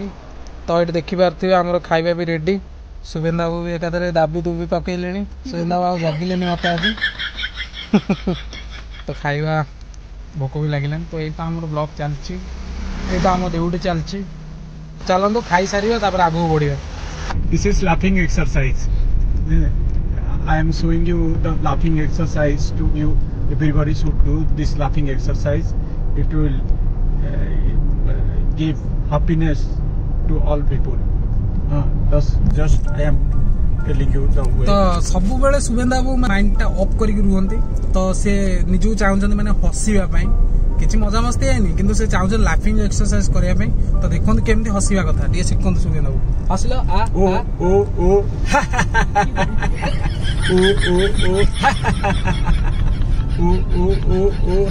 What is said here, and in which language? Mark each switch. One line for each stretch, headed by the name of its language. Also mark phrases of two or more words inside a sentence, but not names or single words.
Odia: ତ ଏଠି ଦେଖିପାରୁଥିବେ ଆମର ଖାଇବା ବି ରେଡ଼ି। ସୁବେନ୍ଦା ବାବୁ ବି ଏକାଥରେ ଦାବି ଦୁବି ପକେଇଲେଣି। ସୁବେନ୍ଦା ବାବୁ ଜଗିଲେନି ମୋତେ ଆଜି। ତ ଖାଇବା, ଭୋକ ବି ଲାଗିଲାନି। ତ ଏଇଟା ଆମର ବ୍ଲଗ୍ ଚାଲିଛି, ଏଇଟା ଆମ ଡ୍ୟୁଟି ଚାଲିଛି। ଚାଲନ୍ତୁ ଖାଇସାରିବା, ତାପରେ ଆଗକୁ ବଢ଼ିବା।
English: This is laughing exercise. I am showing you the laughing exercise to you. Everybody should do this laughing exercise. It will give happiness to all people. Just I am telling you the way.
Odia: ତ ସବୁବେଳେ ସୁବେନ୍ଦା ବାବୁ
English: mindଟା off
Odia: କରିକି ରୁହନ୍ତି। ତ ସେ ନିଜକୁ ଚାହୁଁଛନ୍ତି ମାନେ ହସିବା ପାଇଁ, କିଛି ମଜାମସ୍ତି ହେଇନି, କିନ୍ତୁ ସେ ଚାହୁଁଛନ୍ତି
English: laughing exercise
Odia: କରିବା ପାଇଁ। ତ ଦେଖନ୍ତୁ କେମିତି ହସିବା କଥା, ଟିକେ ଶିଖନ୍ତୁ ସୁବେନ୍ଦା ବାବୁ। ହସିଲ ଆ ଓ ଓ ଓ ଓ ଓ ଓ।